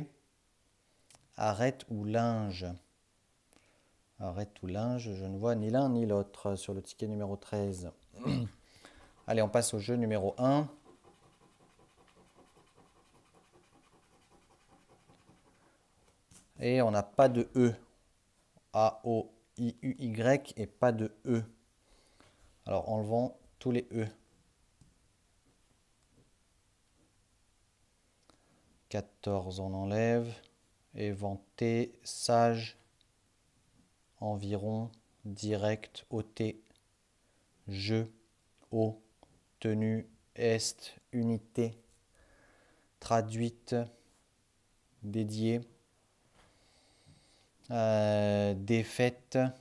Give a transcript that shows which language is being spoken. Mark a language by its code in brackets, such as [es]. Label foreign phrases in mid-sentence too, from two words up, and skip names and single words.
[fr] Arrête ou linge. Arrête ou linge. Je ne vois ni l'un ni l'autre sur le ticket numéro 13. Allez, on passe au jeu numéro 1. Et on n'a pas de E. A-O-I-U-Y et pas de E. Alors enlevons tous les E. 14 on enlève. Éventé, sage, environ, direct, ôté, jeu, eau, tenue, est, unité, traduite, dédiée, défaite.